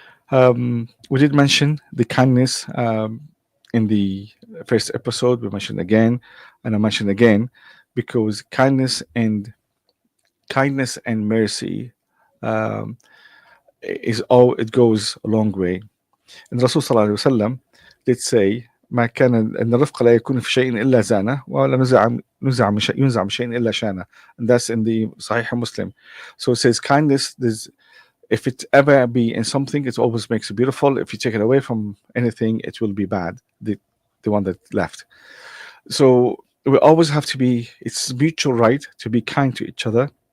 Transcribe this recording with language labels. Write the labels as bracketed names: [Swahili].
[English] We did mention the kindness in the first episode. We mentioned again, and I mentioned again, because kindness and mercy it goes a long way. And Rasul sallallahu alaihi wasallam did say, [Arabic] ما كان أن الرفق لا يكون في شيء إلا زانه ولا ينزع من شيء إلا شانه. [English] And that's in the Sahih Muslim. So it says kindness, if it ever be in something, it always makes it beautiful. If you take it away from anything, it will be bad, the one that left. So we always have to be, it's mutual right to be kind to each other.